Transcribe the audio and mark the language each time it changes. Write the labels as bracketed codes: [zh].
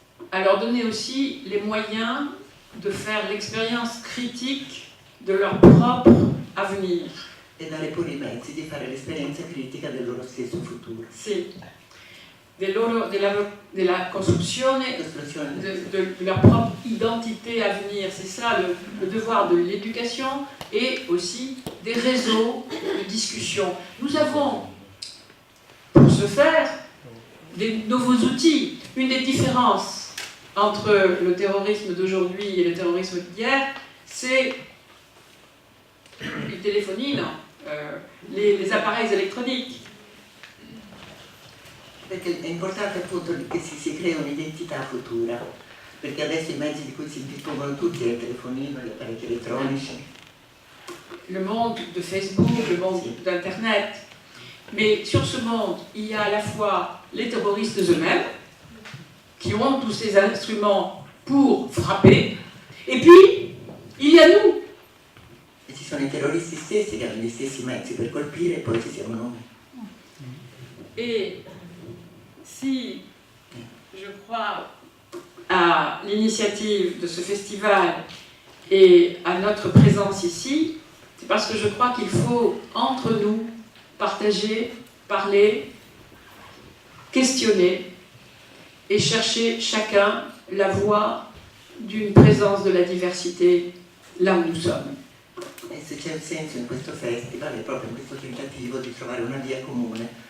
[fr] À leur donner aussi les moyens de faire l'expérience critique de leur propre avenir. [it] E dare pure i mezzi di fare l'esperienza critica del loro stesso futuro. Sì, della costruzione [fr] de leur propre identité à venir. C'est ça le devoir de l'éducation et aussi des réseaux de discussion. Nous avons, pour ce faire, des nouveaux outils. Une des différences entre le terrorisme d'aujourd'hui et le terrorisme d'hier, c'est les téléphonies, les appareils électroniques. [it] Perché è importante appunto che si crea un'identità futura, perché adesso i mezzi di cui si dispongono tutti è il telefonino, gli apparecchi elettronici. [fr] Le monde de Facebook, le monde d'Internet. Mais sur ce monde, il y a à la fois les terroristes eux-mêmes, qui ont tous ces instruments pour frapper, et puis il y a nous. [it] E ci sono i terroristi stessi che hanno gli stessi mezzi per colpire e poi ci siamo noi. [fr] Et si je crois à l'initiative de ce festival et à notre présence ici, c'est parce que je crois qu'il faut, entre nous, partager, parler, questionner et chercher chacun la voie d'une présence de la diversité là où nous sommes. [it] E se c'è un senso in questo festival è proprio questo tentativo di trovare una via comune.